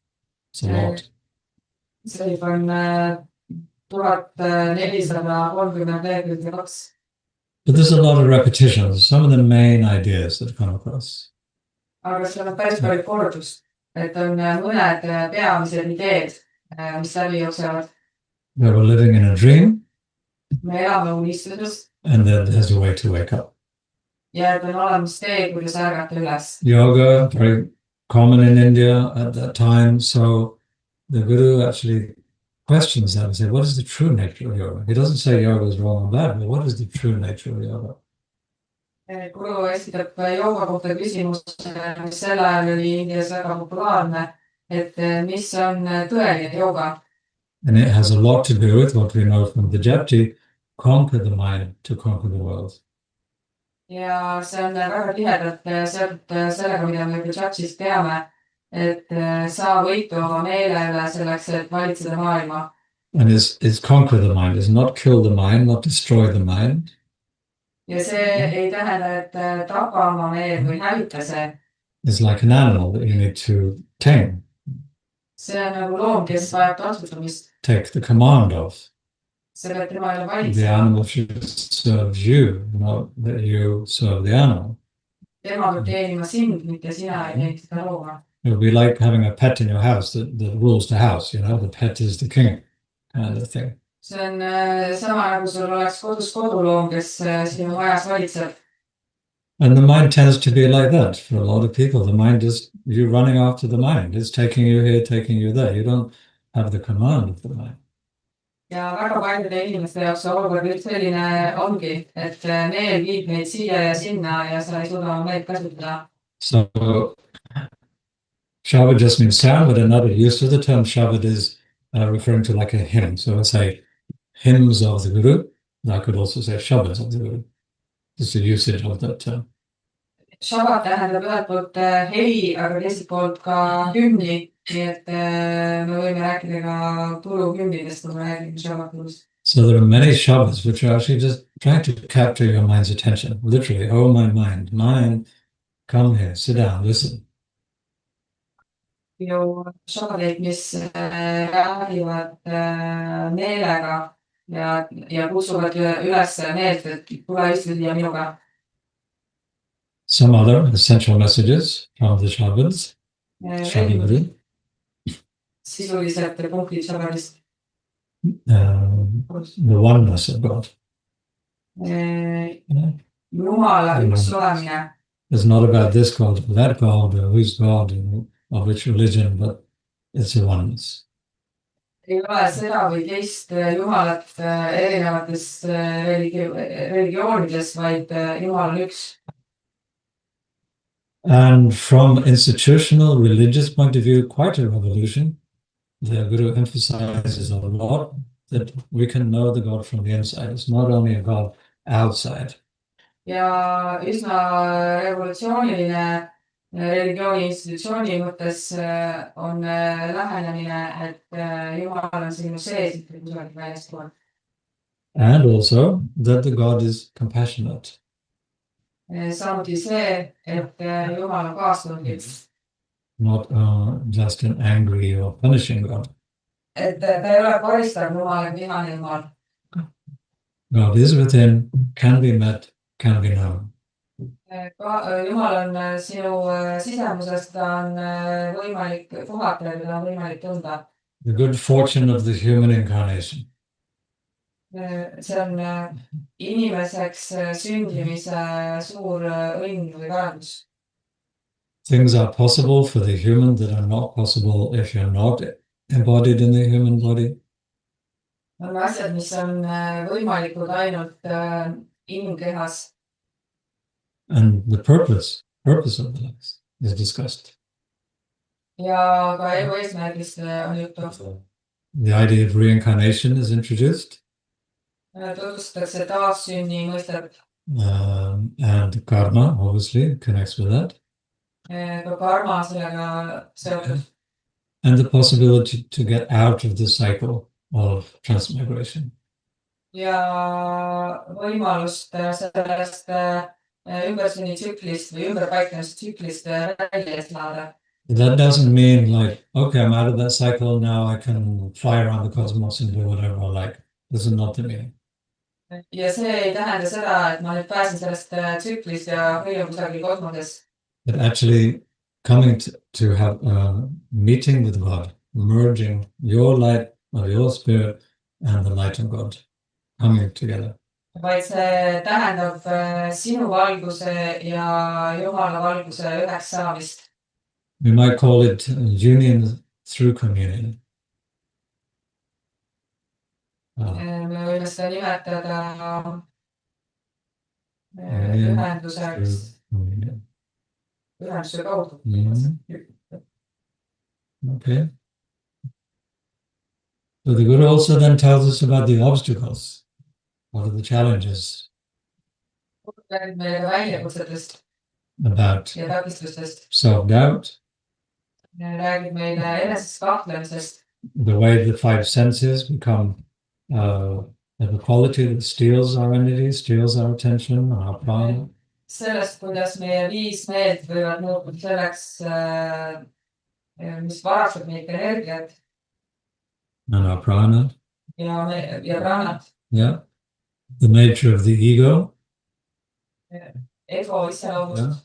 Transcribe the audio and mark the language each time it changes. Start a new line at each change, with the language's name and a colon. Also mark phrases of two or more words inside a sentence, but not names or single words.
English: It's a lot.
Estonian: See on 1432 lehekülge.
English: But there's a lot of repetitions, some of the main ideas that come across.
Estonian: Aga seal on päris palju kordust. Et on mõned peamised ideed, mis läbi jooksevad.
English: We were living in a dream.
Estonian: Me elame unistuses.
English: And then there's a way to wake up.
Estonian: Ja et on olemas tee, kuidas ärgata üles.
English: Yoga, very common in India at that time. So the Guru actually questions that and says, what is the true nature of yoga? He doesn't say yoga is wrong or bad, but what is the true nature of yoga?
Estonian: Guru esitab jooga kohta küsimuse, mis sel ajal oli Indias väga populaarne, et mis on tõeline jooga.
English: And it has a lot to do with what we know from the Japji, conquer the mind to conquer the world.
Estonian: Ja see on väga tihedalt seotud sellega, mida me Japjist teame, et saa võitu oma meele üle selleks, et valitseda maailma.
English: And is conquer the mind, is not kill the mind, not destroy the mind.
Estonian: Ja see ei tähenda, et tapa oma meeled või hävita see.
English: It's like an animal that you need to tame.
Estonian: See on nagu loom, kes vajab tartutamist.
English: Take the command of.
Estonian: sa pead tema üle
English: The
Estonian: valitsema.
English: animal should serve you, not that you serve the animal.
Estonian: Tema peab teenima sind, mitte sina ei teeni seda looma.
English: It would be like having a pet in your house that rules the house, you know, the pet is the king kind of thing.
Estonian: See on sama nagu sul oleks kodus koduloom, kes sinu majas valitseb.
English: And the mind tends to be like that for a lot of people. The mind is, you're running after the mind. It's taking you here, taking you there. You don't have the command of the mind.
Estonian: Ja väga paljude inimeste jaoks olukord just selline ongi, et meel viib meid siia ja sinna ja sa ei suuda oma meelt kasutada.
English: So Shabad just means sound, but another use of the term Shabad is referring to like a hymn. So let's say hymns of the Guru. I could also say Shabads of the Guru. It's the usage of that term.
Estonian: Shabad tähendab ühelt poolt heli, aga teiselt poolt ka hümni. Nii et me võime rääkida ka guru-hümnidest, kui me räägime Shabad Gurust.
English: So there are many Shabads which are actually just trying to capture your mind's attention. Literally, oh my mind, come here, sit down, listen.
Estonian: Ju Shabadid, mis räägivad meelega ja kutsuvad üles meelt, et tule istu siia minuga.
English: Some other essential messages from the Shabads. Shabd Guru.
Estonian: Sisuliselt punktid Shabadist.
English: The oneness of God.
Estonian: Jumala üks olemine.
English: It's not about this God, that God, or who's God, and of which religion, but it's a oneness.
Estonian: Ei ole seda või teist Jumalat erinevates religioonides, vaid Jumal on üks.
English: And from institutional religious point of view, quite a revolution. The Guru emphasizes a lot that we can know the God from the inside. It's not only a God outside.
Estonian: Ja üsna revolutsiooniline religiooni institutsiooni mõttes on lähenemine, et Jumal on sinu sees, mitte kusagil väljaspool.
English: And also that the God is compassionate.
Estonian: Samuti see, et Jumal on kaastundlik.
English: Not just an angry or punishing God.
Estonian: Et ta ei ole karistav Jumal ja vihane Jumal.
English: God is within, can be met, can be known.
Estonian: Jumal on sinu sisemuses, ta on võimalik puhata ja ta on võimalik tunda.
English: The good fortune of the human incarnation.
Estonian: See on inimeseks sündimise suur õnn või kaevus.
English: Things are possible for the human that are not possible if you're not embodied in the human body.
Estonian: On asjad, mis on võimalikud ainult inimkehas.
English: And the purpose of the life is discussed.
Estonian: Ja ka elu eesmärgist on juttu.
English: The idea of reincarnation is introduced.
Estonian: Tutvustatakse taassünni mõistet.
English: And karma obviously connects with that.
Estonian: Ka karma sellega seotud.
English: And the possibility to get out of the cycle of transmigration.
Estonian: Ja võimalust sellest ümbersünnitsüklist või ümberpaiknemistsüklist välja saada.
English: That doesn't mean like, okay, I'm out of that cycle, now I can fly around the cosmos and do whatever I like. This is not the meaning.
Estonian: Ja see ei tähenda seda, et ma nüüd pääsen sellest tsüklist ja hoian kusagil kosmoses.
English: But actually coming to have a meeting with God, merging your light of your spirit and the light of God, coming together.
Estonian: Vaid see tähendab sinu valguse ja Jumala valguse üheks saamist.
English: We might call it union through communion.
Estonian: Me võime seda nimetada ühenduseks, ühenduse kaudu.
English: Okay. So the Guru also then tells us about the obstacles. What are the challenges?
Estonian: Räägib meile ka väljakutsetest
English: About
Estonian: ja takistustest.
English: self-doubt.
Estonian: Räägib meile enesest kahtlemisest.
English: The way the five senses become the quality that steals our energy, steals our attention, our prana.
Estonian: Sellest, kuidas meie viis meelt võivad muutuda selleks, mis varastab meid energiat.
English: And our prana.
Estonian: ja pranat.
English: Yeah. The nature of the ego.
Estonian: Ego iseloomust.